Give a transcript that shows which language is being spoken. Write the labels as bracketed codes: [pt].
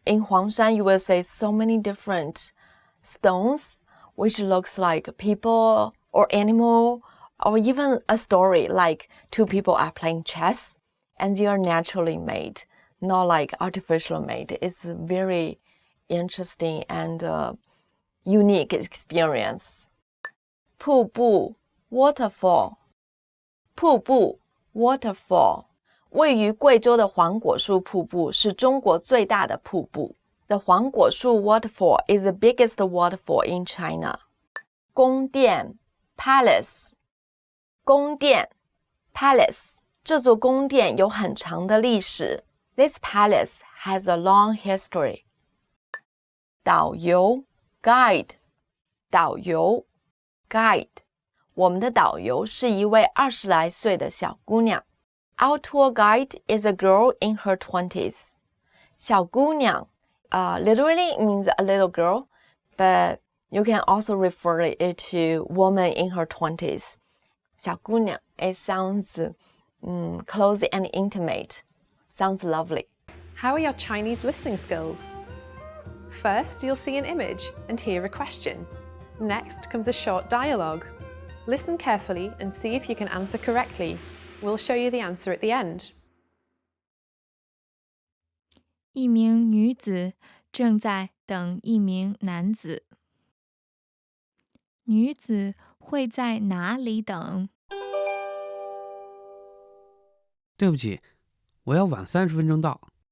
[en] In Huangshan, you will see so many different stones, which looks like people or animal, or even a story like two people are playing chess, and they are naturally made, not like artificial made. It's a very interesting and unique experience. 瀑布 waterfall 瀑布 waterfall [zh] 位于贵州的黄果树瀑布是中国最大的瀑布 [en] The 黄果树 waterfall is the biggest waterfall in China. 宫殿 palace [zh] 宫殿 palace， 这座宫殿有很长的历史。 [en] This palace has a long history. [zh] 导游 guide， 导游 guide， 我们的导游是一位20来岁的小姑娘。 [en] Our tour guide is a girl in her 20s. 小姑娘literally means a little girl, but you can also refer it to woman in her 20s. 小姑娘 it sounds close and intimate. Sounds lovely. How are your Chinese listening skills? First, you'll see an image and hear a question. Next comes a short dialogue. Listen carefully and see if you can answer correctly. We'll show you the answer at the end. [zh] 一名女子正在等一名男子。女子会在哪里等？对不起，我要晚30分钟到。